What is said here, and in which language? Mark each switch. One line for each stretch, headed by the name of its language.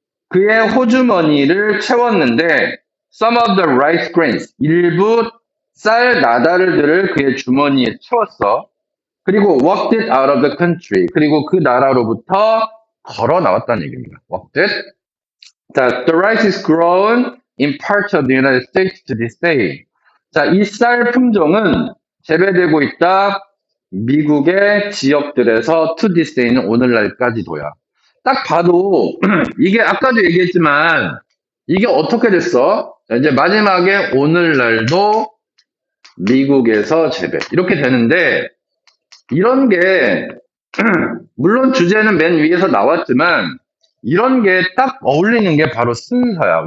Korean: 그의 호주머니를 채웠는데
English: some of the rice grains
Korean: 일부 쌀 나달들을 그의 주머니에 채웠어. 그리고
English: walked it out of the country
Korean: 그리고 그 나라로부터 걸어 나왔다는 얘기입니다.
English: walked it. 자, the rice is grown in parts of the United States to this day.
Korean: 자, 이 쌀 품종은 재배되고 있다. 미국의 지역들에서
English: to this day
Korean: 는 오늘날까지도야. 딱 봐도 이게 아까도 얘기했지만 이게 어떻게 됐어? 자, 이제 마지막에 오늘날도 미국에서 재배 이렇게 되는데 이런 게 물론 주제는 맨 위에서 나왔지만 이런 게 딱 어울리는 게 바로 순서야.